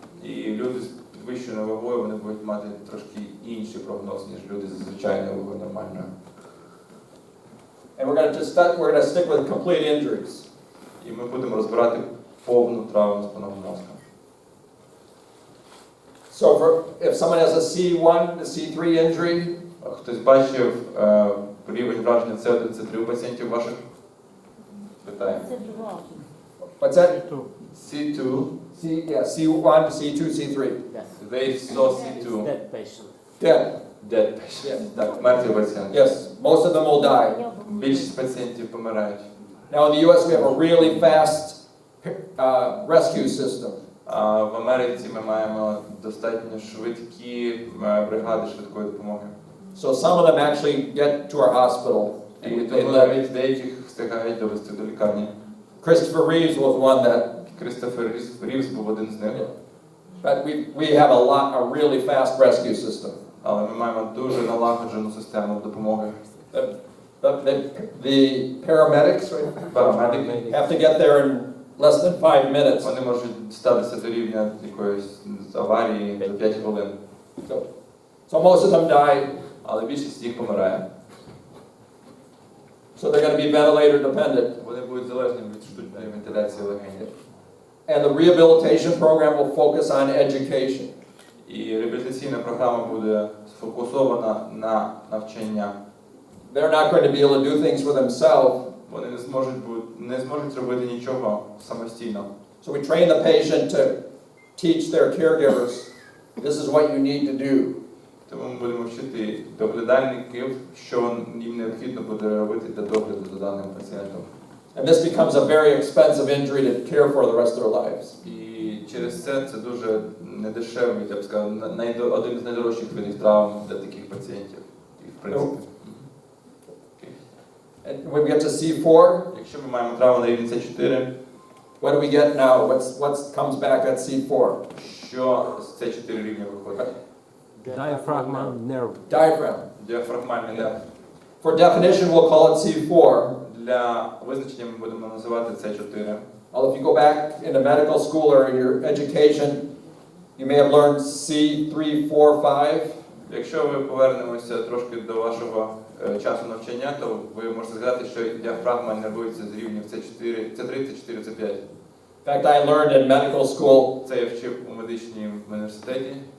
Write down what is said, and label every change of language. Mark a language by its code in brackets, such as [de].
[uk] І люди з підвищеною вагою, вони будуть мати трошки інший прогноз, ніж люди з звичайною вагою нормальною. [en] And we're going to stick with complete injuries. [uk] І ми будемо розбирати повну травму спинного мозку. [en] So if someone has a C1 to C3 injury, [uk] Хтось бачив рівень враження С1, С3 у пацієнтів ваших? Питаємо. Це два. [en] what's that? C2, C1, C2, C3. Yes. they saw C2, Dead patient. Dead. dead patient. Yes. [uk] Так, мертві пацієнти. [en] Yes, most of them will die. [uk] Більшість пацієнтів помирають. [en] Now in the US, we have a really fast rescue system. [uk] А в Америці ми маємо достатньо швидкі бригади швидкої допомоги. [en] So some of them actually get to our hospital. [uk] І тому навіть деяких встигають довести до лікарні. [en] Christopher Reeves was one that, [uk] Крістофер Рівз був один з них. [en] but we have a really fast rescue system. [uk] Але ми маємо дуже налагоджену систему допомоги. [en] The paramedics right, [uk] Парамедики, [en] have to get there in less than 5 minutes. [uk] вони можуть статися до рівня якоїсь аварії за 5 хвилин. [en] So most of them die, [uk] Але більшість з них помирає. [en] so they're going to be ventilator dependent. [uk] Вони будуть залежні від штучної вентиляції легенів. [en] And the rehabilitation program will focus on education. [uk] І реабілітаційна програма буде сфокусована на навчання. [en] They're not going to be able to do things for themselves. [uk] Вони не зможуть робити нічого самостійно. [en] So we train the patient to teach their caregivers, this is what you need to do. [uk] Тому ми будемо вчити доглядальників, що їм необхідно буде робити для догляду за даним пацієнтом. [en] And this becomes a very expensive injury to care for the rest of their lives. [uk] І через це дуже недешевий, я б сказав, один з найдорожчих видів травм для таких пацієнтів. І, в принципі. [en] And when we get to C4, [uk] Якщо ми маємо травму на рівні С4, [en] what do we get now? What comes back at C4? [uk] що з С4 рівня виходить? [en] Diaphragmal nerve. Diaphragm. [uk] Діафрагмальний нерв. [en] For definition, we'll call it C4. [uk] Для визначення ми будемо називати С4. [en] Well, if you go back into medical school or in your education, you may have learned C3, 4, 5. [uk] Якщо ви повернемося трошки до вашого часу навчання, то ви можете згадати, що діафрагма нервується з рівнів С4, С3, С4, С5. [en] In fact, I learned in medical school [uk] Це я вчив у медичній університеті.